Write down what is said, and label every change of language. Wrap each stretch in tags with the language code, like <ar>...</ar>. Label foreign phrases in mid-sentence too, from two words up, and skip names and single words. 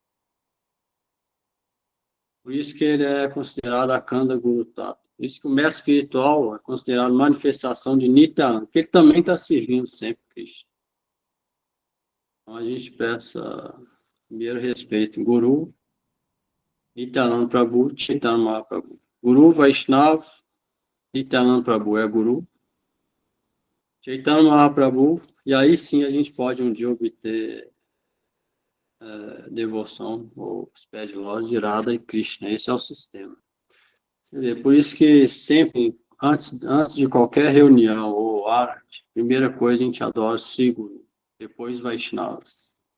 <pt>Por isso que ele é considerado a Kanda Guru Tata. Por isso que o mestre espiritual é considerado manifestação de Nityananda, porque ele também está servindo sempre Krishna. Então a gente peça primeiro respeito Guru, Nityananda Prabhu, Chaitanya Mahaprabhu. Guru Vaishnava, Nityananda Prabhu é Guru, Chaitanya Mahaprabhu, e aí sim a gente pode um dia obter devoção ou os pés de lótus de Radha e Krishna. Esse é o sistema. Você vê, por isso que sempre, antes de qualquer reunião ou arte, primeira coisa a gente adora Siguru, depois Vaishnavas.</pt>